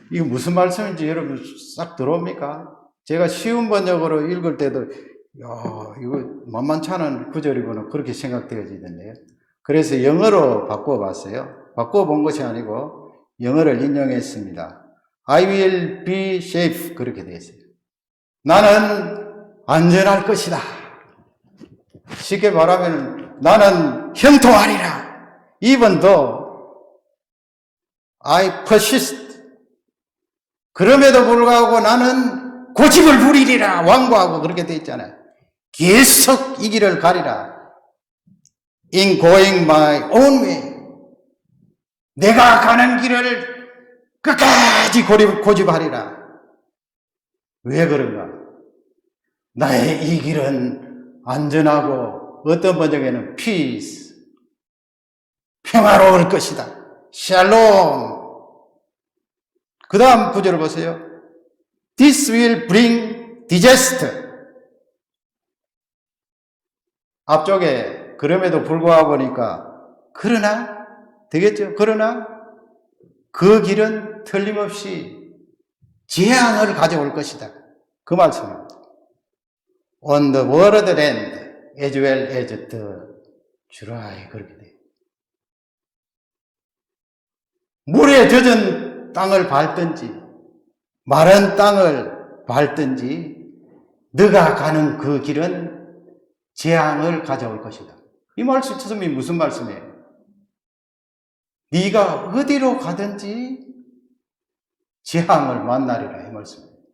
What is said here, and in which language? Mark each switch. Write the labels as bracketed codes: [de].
[ko] 이거 무슨 말씀인지 여러분 싹 들어옵니까? 제가 쉬운 번역으로 읽을 때도 이거 만만치 않은 구절이구나 그렇게 생각되어지던데요. 그래서 영어로 바꿔봤어요. 바꿔본 것이 아니고 영어를 인용했습니다. [en] I will be safe [ko] 그렇게 되어 있어요. 나는 안전할 것이다. 쉽게 말하면 나는 형통하리라. [en] Even though I persist. [ko] 그럼에도 불구하고 나는 고집을 부리리라. 완고하고 그렇게 되어 있잖아요. 계속 이 길을 가리라. [en] In going my own way. [ko] 내가 가는 길을 끝까지 고집하리라. 왜 그런가? 나의 이 길은 안전하고 어떤 번역에는 peace. 평화로울 것이다. 샬롬. 그 다음 구절을 보세요. [en] This will bring disaster. [ko] 앞쪽에 그럼에도 불구하고니까 그러나 되겠죠? 그러나 그 길은 틀림없이 재앙을 가져올 것이다. 그 말씀입니다. [en] On the world land as well as the dry. [ko] 그렇게 돼요. 물에 젖은 땅을 밟든지 마른 땅을 밟든지 너가 가는 그 길은 재앙을 가져올 것이다. 이 말씀이 무슨 말씀이에요? 네가 어디로 가든지 재앙을 만나리라 이 말씀이에요.